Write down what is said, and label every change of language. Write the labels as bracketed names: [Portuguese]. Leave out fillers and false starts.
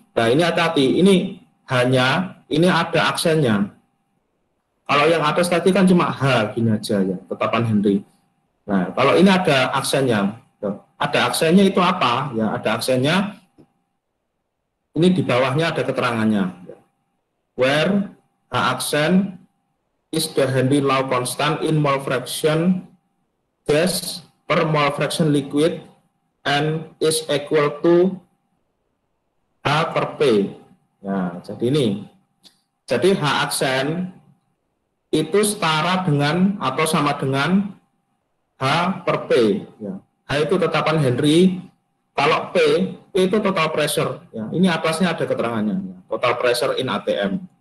[Indonesian] Nah, ini hati-hati, ini ada aksennya. Kalau yang atas tadi kan cuma H gini aja ya, tetapan Henry. Nah, kalau ini ada aksennya. Ada aksennya itu apa? Ya, ada aksennya. Ini di bawahnya ada keterangannya. [English] Where H aksen is the Henry law constant in mole fraction gas per mole fraction liquid and is equal to [Indonesian] H per P. Nah, jadi ini. Jadi H aksen itu setara dengan atau sama dengan H per P. Ya. H itu tetapan Henry. Kalau P itu total pressure. Ya. Ini atasnya ada keterangannya. Ya. [English] Total pressure in ATM.